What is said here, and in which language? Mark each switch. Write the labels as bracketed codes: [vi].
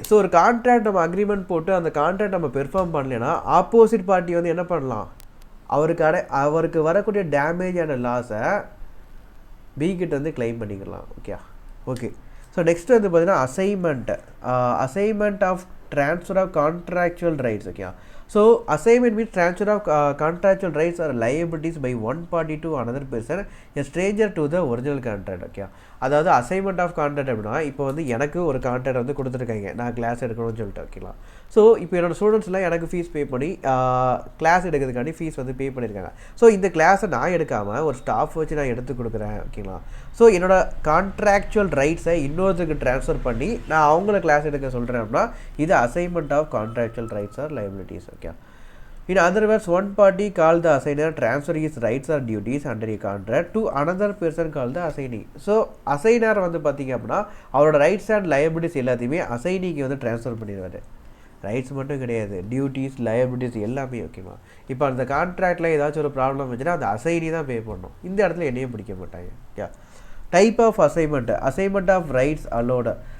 [ta] So ஒரு contract நம்ம agreement போட்டு அந்த கான்ட்ராக்ட் நம்ம பெர்ஃபார்ம் பண்ணலைன்னா ஆப்போசிட் பார்ட்டி வந்து என்ன பண்ணலாம், அவருக்கு வரக்கூடிய டேமேஜான லாஸை பி கிட்ட வந்து கிளைம் பண்ணிக்கலாம். ஓகே. ஸோ நெக்ஸ்ட் வந்து பார்த்தீங்கன்னா assignment of [en] transfer of contractual rights. Okay, so assignment means transfer of contractual rights or liabilities by one party to another person, a stranger to the original contract. [ta] Okay, அதாவது assignment of contract அப்படின்னா இப்போ வந்து எனக்கு ஒரு contract வந்து கொடுத்துருக்காங்க, நான் class எடுக்கணும்னு சொல்லிட்டு வைக்கலாம். ஸோ இப்போ என்னோடய ஸ்டூடெண்ட்ஸ்லாம் எனக்கு ஃபீஸ் பே பண்ணி கிளாஸ் எடுக்கிறதுக்காண்டி ஃபீஸ் வந்து பே பண்ணியிருக்காங்க. ஸோ இந்த கிளாஸை நான் எடுக்காமல் ஒரு ஸ்டாஃப் வச்சு நான் எடுத்து கொடுக்குறேன். ஓகேங்களா, ஸோ என்னோடய கான்ட்ராக்சுவல் ரைட்ஸை இன்னொருத்தருக்கு ட்ரான்ஸ்ஃபர் பண்ணி நான் அவங்கள கிளாஸ் எடுக்க சொல்கிறேன் அப்படின்னா இது assignment of contractual rights R liabilities. [en] Okay, in other words, one party called the assigner transfer his rights or duties under a contract to another person called the assignee. [ta] So assigner வந்து பார்த்தீங்க அப்படின்னா அவரோட rights and liabilities எல்லாத்தையுமே அசைனிக்கு வந்து transfer பண்ணிடுவார். Rights மட்டும் கிடையாது, duties liabilities எல்லாமே. ஓகேவா, இப்போ அந்த கான்ட்ராக்டில் ஏதாச்சும் ஒரு ப்ராப்ளம் வச்சுன்னா அந்த அசைனி தான் பே பண்ணணும். இந்த இடத்துல என்னையும் பிடிக்க மாட்டாங்க. Okay, type of assignment, assignment of rights allowed.